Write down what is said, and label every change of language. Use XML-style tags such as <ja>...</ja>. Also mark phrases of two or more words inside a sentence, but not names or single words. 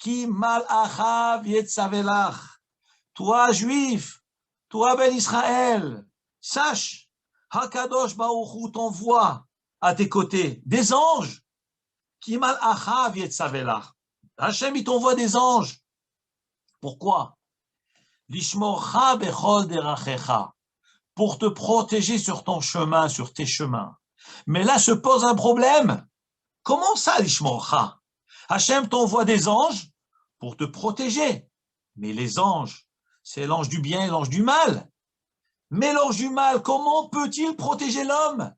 <he>כי מלאכיו יצוה לך.</he> <fr>Toi, juif, toi, Ben Israël, sache,</fr> <he>הקדוש ברוך הוא</he> <fr>t'envoie à tes côtés des anges.</fr> <he>כי מלאכיו יצוה לך.</he> <fr>Hachem, il t'envoie des anges. Pourquoi?</fr> <he>לשמרך בכל דרכיך.</he> <fr>Pour te protéger sur ton chemin, sur tes chemins. Mais là se pose un problème. Comment ça, Lishmorcha? Hachem t'envoie des anges pour te protéger. Mais les anges, c'est l'ange du bien et l'ange du mal. Mais l'ange du mal, comment peut-il protéger l'homme?</fr>